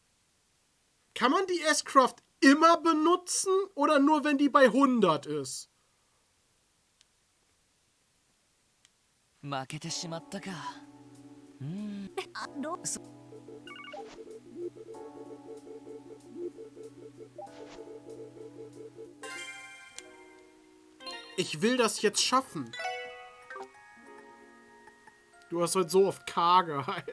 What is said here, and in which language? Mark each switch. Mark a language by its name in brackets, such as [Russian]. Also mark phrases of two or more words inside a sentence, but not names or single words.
[German] Kann man die S-Craft immer benutzen oder nur, wenn die bei 100 ist? [Japanese] 負けてしまったか。 [German] Ich will das jetzt schaffen. Du hast heute so oft K gehört.